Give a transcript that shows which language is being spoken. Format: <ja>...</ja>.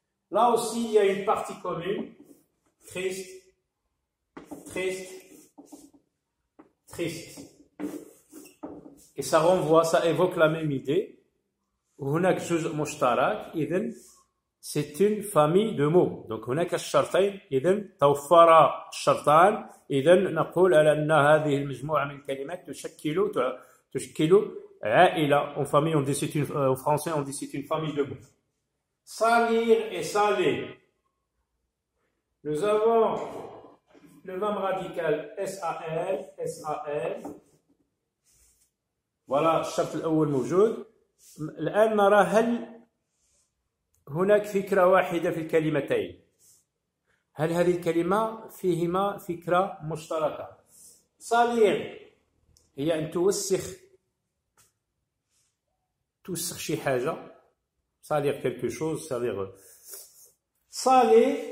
<fr>Là aussi, il y a une partie commune. Triste, triste, triste. Et ça renvoie, ça évoque la même idée.</fr> <ar>هناك جزء مشترك. إذن</ar> <fr>c'est une famille de mots.</fr> <ar>Donc هناك الشرطين. إذن توفر الشرطان. إذن نقول على أن هذه المجموعة من الكلمات تشكل عائلة.</ar> <fr>En famille, on dit c'est une, en français, on dit c'est une famille de mots. Salir et saler. Nous avons le verbe radical S-A-L, S-A-L.</fr> <ar>Voilà الشرط الأول موجود. الآن نرى هل هناك فكرة واحدة في الكلمتين. هل هذه الكلمة فيهما فكرة مشتركة. صالير هي أن توسخ شي حاجة.</ar> <fr>Salir quelque chose, salir. Salé,</fr>